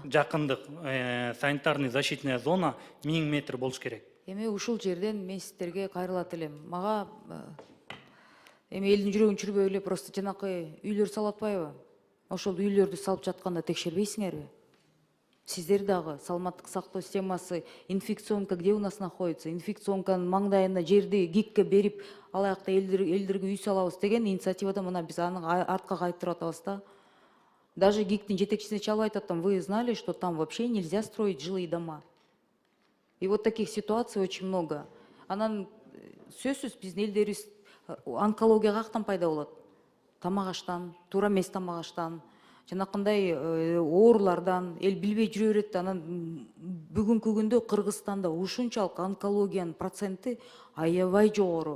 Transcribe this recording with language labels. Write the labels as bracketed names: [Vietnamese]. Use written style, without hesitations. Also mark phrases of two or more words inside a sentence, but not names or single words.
[Kyrgyz] Жакындык [Russian] санитарный защитная зона [Kyrgyz] 1000 метр болуш керек. Эми ушул жерден мен сиздерге кайрылат элем. Мага эми элдин жүрөгүн чүрбөй эле просто жанакы үйлөр салып атпайбы? Ошол үйлөрдү салып жатканда текшербейсиңерби? Сиздер дагы саламаттык сактоо системасы, инфекционка [Russian] где у нас находится? [Kyrgyz] Инфекционканын маңдайына жерди ГИКке берип, алаякта элдерге үй салабыз деген инициативада мына биз аны артка кайтырып атабыз да. Даже ГИКтин жетекчисине чалып айтып атам, [Russian] вы знали, что там вообще нельзя строить жилые дома? И вот таких ситуаций очень много. [Kyrgyz] Анан сөзсүз биздин элдерибиз онкология каяктан пайда болот? Тамак аштан, туура эмес тамак аштан, жанакындай оорулардан эл билбей жүрө берет. Анан бүгүнкү күндө Кыргызстанда ушунчалык онкологиянын проценти аябай жогору.